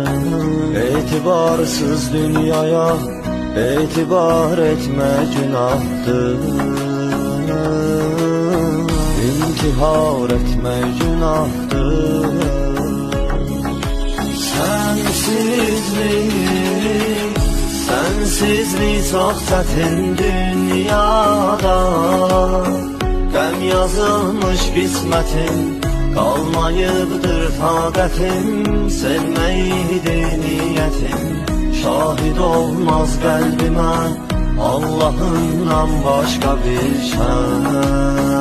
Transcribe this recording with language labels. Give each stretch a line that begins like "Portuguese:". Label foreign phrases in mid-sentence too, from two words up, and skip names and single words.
Turkish: Etibarsız dünyaya etibar etme günahdır. İntihar etme günahdır. Sensizlik çok çətin dünyada.
Azerbaijani: Qəm yazılmış qismətim, qalmayıbdır taqətim. Sevməkdir niyyətim, şahid olmaz qəlbimə Allah'ından başqa bir şəs.